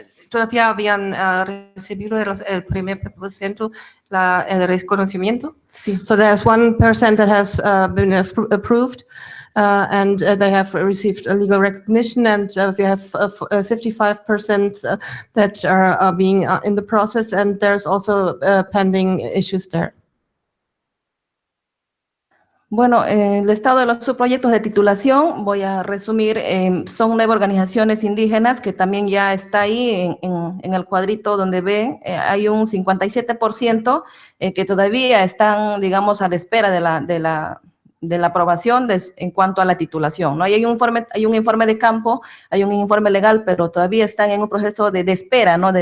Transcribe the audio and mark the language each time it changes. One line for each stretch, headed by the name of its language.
Spanish: Todavía habían recibido el primer % el reconocimiento. Sí.
English: So there's 1% that has been approved. And they have received a legal recognition, and we have 55% that are being in the process, and there's also pending issues there.
Spanish: Bueno, el estado de los subproyectos de titulación, voy a resumir, son 9 organizaciones indígenas que también ya está ahí en el cuadrito donde ven, hay un 57% que todavía están, digamos, a la espera de la aprobación en cuanto a la titulación, ¿no? Y hay un informe de campo, hay un informe legal, pero todavía están en un proceso de espera, ¿no?